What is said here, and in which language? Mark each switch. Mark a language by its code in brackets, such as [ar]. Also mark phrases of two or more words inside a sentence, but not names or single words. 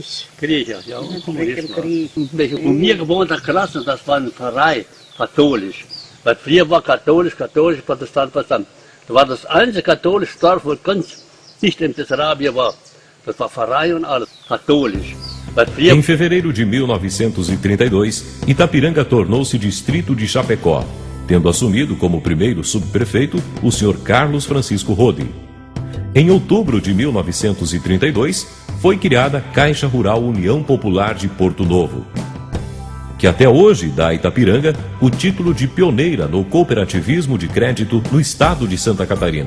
[de] Krieg, ja, Kommunismus. Krieg. Wo wir gewohnt haben, Klassen, das war eine Pfarrei, katholisch. Weil früher war katholisch, Protestant, verstanden. Das war das einzige katholische Dorf, wo ganz dicht in Bessarabia war. Das war Pfarrei und alles, katholisch. [pt] Em fevereiro de 1932, Itapiranga tornou-se distrito de Chapecó, tendo assumido como primeiro subprefeito o Sr. Carlos Francisco Rode. Em outubro de 1932, foi criada a Caixa Rural União Popular de Porto Novo, que até hoje dá a Itapiranga o título de pioneira no cooperativismo de crédito no estado de Santa Catarina.